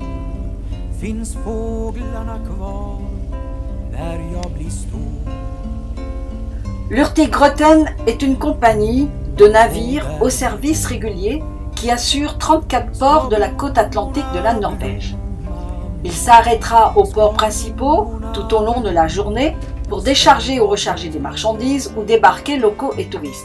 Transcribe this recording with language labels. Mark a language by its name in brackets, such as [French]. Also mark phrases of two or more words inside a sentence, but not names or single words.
[Swedish] Finns fåglarna kvar när jag blir stor? [French] L'Hurtigruten est une compagnie de navires au service régulier qui assure 34 ports de la côte atlantique de la Norvège. Il s'arrêtera aux ports principaux tout au long de la journée pour décharger ou recharger des marchandises ou débarquer locaux et touristes.